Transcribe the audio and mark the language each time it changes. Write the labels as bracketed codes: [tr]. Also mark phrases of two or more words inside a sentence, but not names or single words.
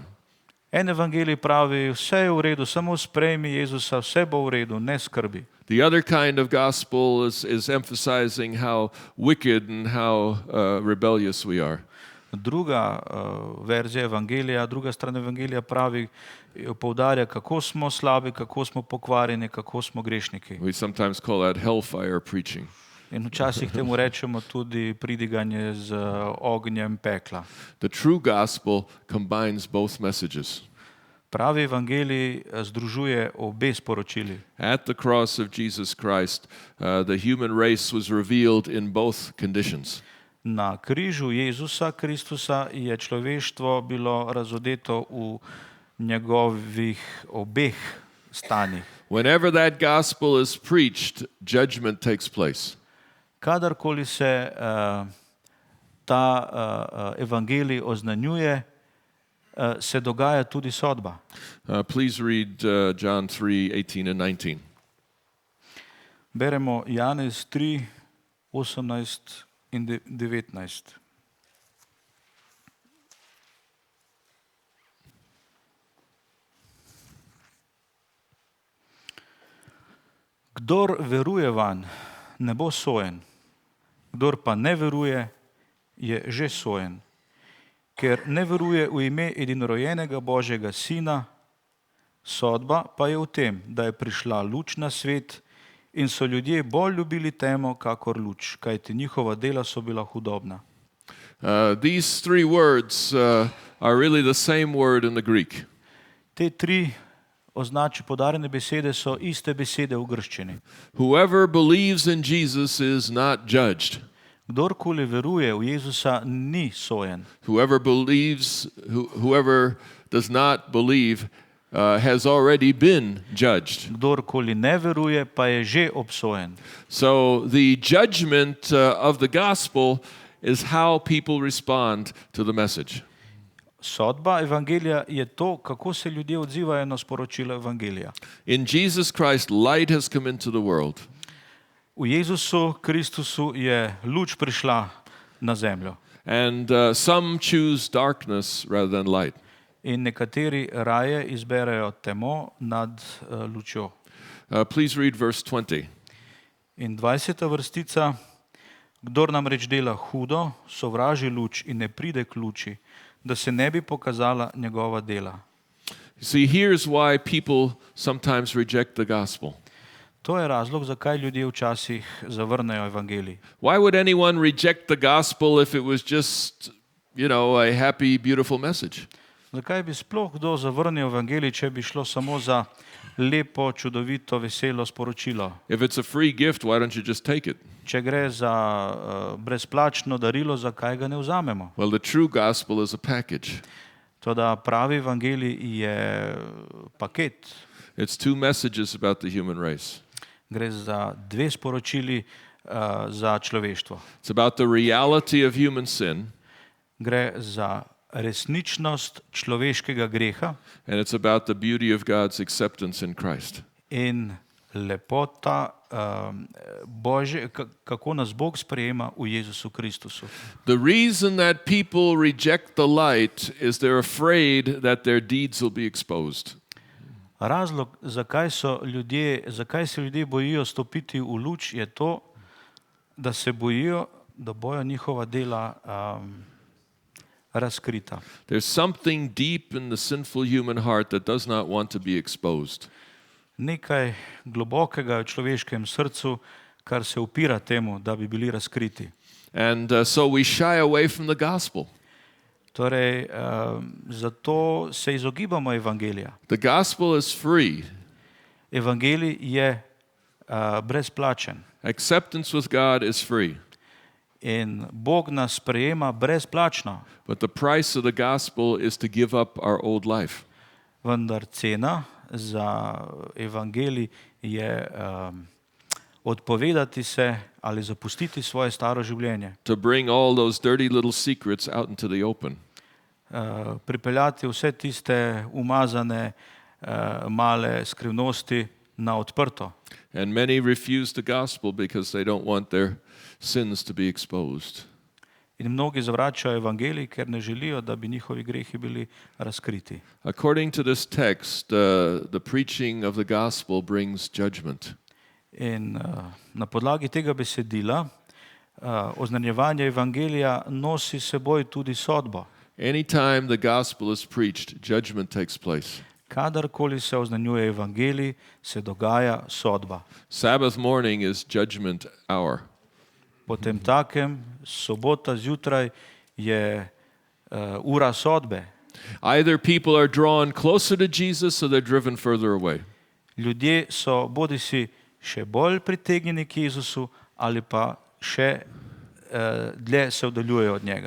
[sl] En evangelij pravi, vse je v redu, samo sprejmi Jezusa, vse bo v redu, ne skrbi. [en] The other kind of gospel is emphasizing how wicked and how rebellious we are. [sl] Druga verzija evangelija, druga stran evangelija pravi, poudarja, kako smo slabi, kako smo pokvarjeni, kako smo grešniki. [en] We sometimes call that hellfire preaching. [sl] In včasih temu rečemo tudi pridiganje z ognjem pekla. [en] The true gospel combines both messages. [sl] Pravi evangelij združuje obe sporočili. [en] At the cross of Jesus Christ, the human race was revealed in both conditions. [sl] Na križu Jezusa Kristusa je človeštvo bilo razodeto v njegovih obeh stanjih. [en] Whenever that gospel is preached, judgment takes place. [sl] Kadarkoli se ta evangelij oznanjuje, se dogaja tudi sodba. [en] Please read John 3:18 and 19. [sl] Beremo Janez 3, 18 in 19. Kdor veruje vanj, ne bo sojen. Kdor pa ne veruje, je že sojen. Ker ne veruje v ime edinorojenega Božjega Sina, sodba pa je v tem, da je prišla luč na svet in so ljudje bolj ljubili temo, kakor luč, kajti njihova dela so bila hudobna. [en] These three words are really the same word in the Greek. [sl] Te tri podarjene besede so iste besede v grščini. [en] Whoever believes in Jesus is not judged. [sl] Kdorkoli veruje v Jezusa, ni sojen. [en] Whoever does not believe has already been judged. [sl] Kdorkoli ne veruje, pa je že obsojen. [en] So the judgment of the gospel is how people respond to the message. [sl] Sodba evangelija je to, kako se ljudje odzivajo na sporočilo evangelija. [en] In Jesus Christ, light has come into the world. [sl] V Jezusu Kristusu je luč prišla na zemljo. [en] And some choose darkness rather than light. [sl] In nekateri raje izberejo temo nad lučjo. [en] Please read verse 20. [sl] In 20. vrstica, kdor namreč dela hudo, sovraži luč in ne pride k luči, da se ne bi pokazala njegova dela. [en] See, here's why people sometimes reject the gospel. [sl] To je razlog, zakaj ljudje včasih zavrnejo evangelij. [en] Why would anyone reject the gospel if it was just, a happy, beautiful message? [sl] Zakaj bi sploh kdo zavrnil evangelij, če bi šlo samo za lepo, čudovito, veselo sporočilo? [en] If it's a free gift, why don't you just take it? [sl] Če gre za brezplačno darilo, zakaj ga ne vzamemo? [en] Well, the true gospel is a package. [sl] Toda pravi evangelij je paket. [en] It's two messages about the human race. [sl] Gre za dve sporočili za človeštvo. [en] It's about the reality of human sin, [sl] Gre za resničnost človeškega greha [en] and it's about the beauty of God's acceptance in Christ. [sl] in lepota Božje, kako nas Bog sprejema v Jezusu Kristusu. [en] The reason that people reject the light is they're afraid that their deeds will be exposed. [sl] Razlog, zakaj se ljudje bojijo stopiti v luč, je to, da se bojijo, da bojo njihova dela razkrita. [en] There's something deep in the sinful human heart that does not want to be exposed. [sl] Nekaj globokega je v človeškem srcu, kar se upira temu, da bi bili razkriti. [en] And so we shy away from the gospel. [sl] Torej, zato se izogibamo evangelija. [en] The gospel is free. [sl] Evangelij je brezplačen [en] Acceptance with God is free. [sl] in Bog nas sprejema brezplačno, [en] But the price of the gospel is to give up our old life. [sl] vendar cena za evangelij je odpovedati se ali zapustiti svoje staro življenje, [en] To bring all those dirty little secrets out into the open. [sl] pripeljati vse tiste umazane male skrivnosti na odprto. [en] And many refuse the gospel because they don't want their sins to be exposed. [sl] In mnogi zavračajo evangelij, ker ne želijo, da bi njihovi grehi bili razkriti. [en] According to this text, the preaching of the gospel brings judgment. [sl] In na podlagi tega besedila oznanjevanje evangelija nosi seboj tudi sodbo. [en] Anytime the gospel is preached, judgment takes place. [sl] Kadarkoli se oznanjuje evangelij, se dogaja sodba. [en] Sabbath morning is judgment hour. [sl] Potem takem, sobota zjutraj je ura sodbe. [en] Either people are drawn closer to Jesus or they're driven further away. [sl] Ljudje so bodisi še bolj pritegnjeni k Jezusu ali pa še dlje se oddaljujejo od njega.